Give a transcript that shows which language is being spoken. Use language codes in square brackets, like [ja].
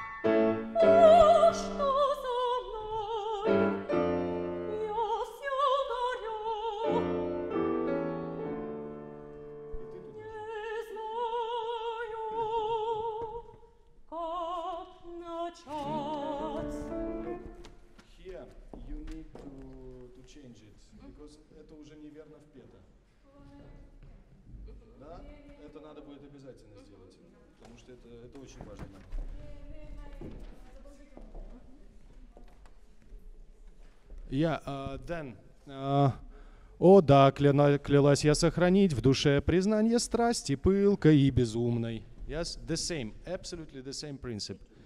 [en] Here you need to change it, because [ru] это уже неверно впето. Да? Это надо будет обязательно сделать, потому что это очень важно. Then, о да, клялась я сохранить в душе признание страсти пылкой и безумной. [en] Yes, the same, absolutely the same principle.